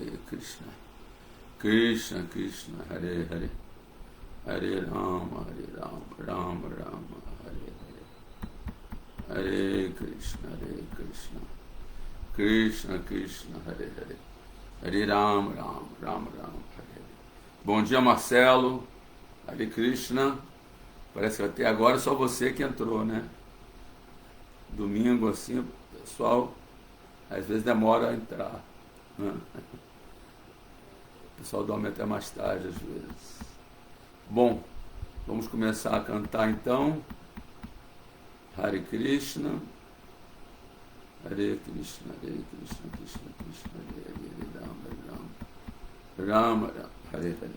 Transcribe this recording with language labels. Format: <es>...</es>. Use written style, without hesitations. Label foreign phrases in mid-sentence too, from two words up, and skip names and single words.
<sa>Krishna Krishna, Hare Hare, Hare Rama, Rama Rama, Hare Hare, Hare Krishna, Krishna Krishna, Hare Hare, Hare Rama, Rama Rama, Hare Hare.</sa> <pt>Bom dia, Marcelo,</pt> <sa>Hare Krishna.</sa> <pt>Parece que até agora só você que entrou, né? Domingo assim, o pessoal às vezes demora a entrar, né? O pessoal dorme até mais tarde às vezes. Bom, vamos começar a cantar então.</pt> <sa>Hare Krishna, Hare Krishna, Krishna Krishna, Hare Rama, Rama Rama, Hare Hare.</sa>